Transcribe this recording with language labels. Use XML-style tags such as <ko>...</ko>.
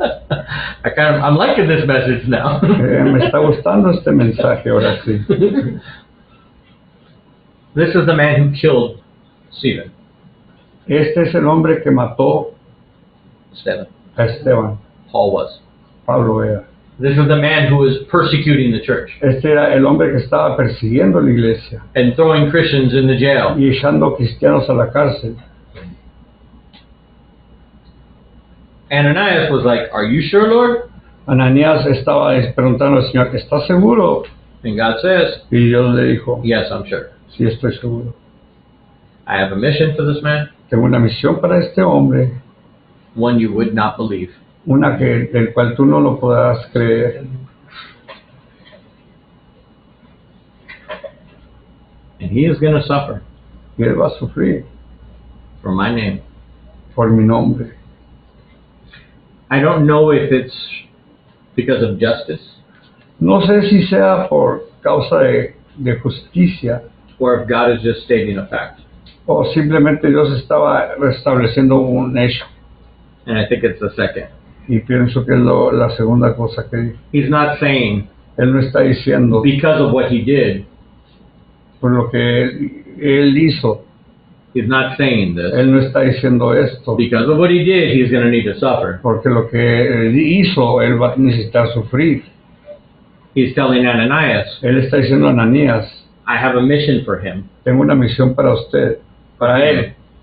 <en>I'm liking this message now.</en> <es>Me está gustando este mensaje ahora sí.</es> <en>This is the man who killed Stephen.</en> <es>Este es el hombre que mató</es> <en>Stephen.</en> <es>a Esteban,</es> <en>Paul was.</en> <es>Pablo era.</es> <en>This is the man who was persecuting the church</en> <es>Este era el hombre que estaba persiguiendo la iglesia</es> <en>and throwing Christians in the jail.</en> <es>y echando cristianos a la cárcel.</es> <en>Ananias was like, are you sure, Lord?</en> <es>Ananías estaba preguntando al Señor, ¿estás seguro?</es> <en>And God says,</en> <es>Y Dios le dijo,</es> <en>yes, I'm sure.</en> <es>sí, estoy seguro.</es> <en>I have a mission for this man,</en> <es>Tengo una misión para este hombre,</es> <en>one you would not believe.</en> <es>una del cual tú no lo podrás creer.</es> <en>And he is going to suffer</en> <es>Y él va a sufrir</es> <en>for my name.</en> <es>por mi nombre.</es> <en>I don't know if it's because of justice</en> <es>No sé si sea por causa de justicia</es> <en>or if God is just stating a fact.</en> <es>o simplemente Dios estaba restableciendo un hecho.</es> <en>And I think it's the second.</en> <es>Y pienso que es la segunda cosa que dijo.</es> <en>He's not saying</en> <es>Él no está diciendo</es> <en>because of what he did.</en> <es>por lo que él hizo.</es> <en>He's not saying this.</en> <es>Él no está diciendo esto</es> <en>Because of what he did, he's going to need to suffer.</en> <es>porque lo que él hizo, él va a necesitar sufrir.</es> <en>He's telling Ananias,</en> <es>Él está diciendo a Ananías,</es> <en>I have a mission for him.</en> <es>tengo una misión para usted, para él.</es>